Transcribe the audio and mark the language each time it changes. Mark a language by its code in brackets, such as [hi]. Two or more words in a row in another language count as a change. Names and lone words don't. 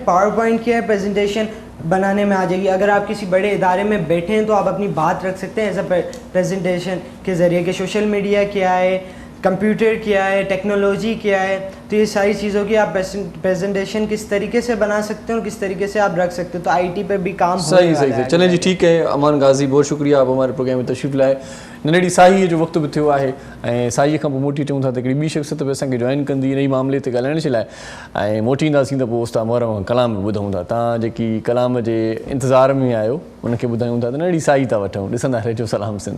[ur] پاور پوائنٹ کیا ہے, پریزنٹیشن بنانے میں آ جائے گی. اگر آپ کسی بڑے ادارے میں بیٹھے ہیں تو آپ اپنی بات رکھ سکتے ہیں [en] as a presentation [ur] کے ذریعے کہ [en] social media [ur] کیا ہے, کمپیوٹر کیا ہے, ٹیکنالوجی کیا ہے. تو یہ ساری چیزوں کی آپ پریزنٹیشن کس طریقے سے بنا سکتے ہیں اور کس طریقے سے آپ رکھ سکتے ہیں. تو IT پہ بھی کام صحیح. چلیں جی ٹھیک ہے. امان غازی بہت شکریہ آپ ہمارے پروگرام میں تشریف لائے. [sd] नंढड़ी साई जो वक़्तु बि थियो आहे ऐं साईअ खां पोइ मोटी चऊं था त हिकिड़ी ॿी शख़्सियत बि असांखे जॉइन कंदी इन मामले ते ॻाल्हाइण जे लाइ. ऐं मोटी ईंदासीं त पोइ उस्ताद मोहरम कलाम बि ॿुधूं था. तव्हां जेकी कलाम जे इंतज़ार में आहियो उनखे ॿुधायूं था त नंढड़ी साई था वठूं. ॾिसंदा रहिजो सलाम सिंध.